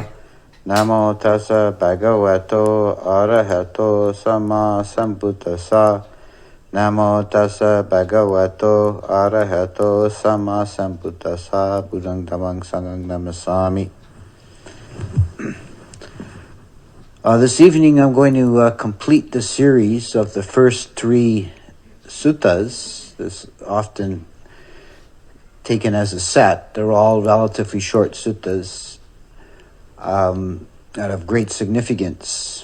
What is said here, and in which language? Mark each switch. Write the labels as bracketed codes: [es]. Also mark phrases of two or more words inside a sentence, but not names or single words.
[pi] Namo tassa bhagavato arahato sama sambuddhassa. Namo tassa bhagavato arahato sama sambuddhassa. Buddhang dhammang sanghang namasami. [en] This evening I'm going to complete the series of the first three suttas. This often taken as a set. They're all relatively short suttas that have great significance.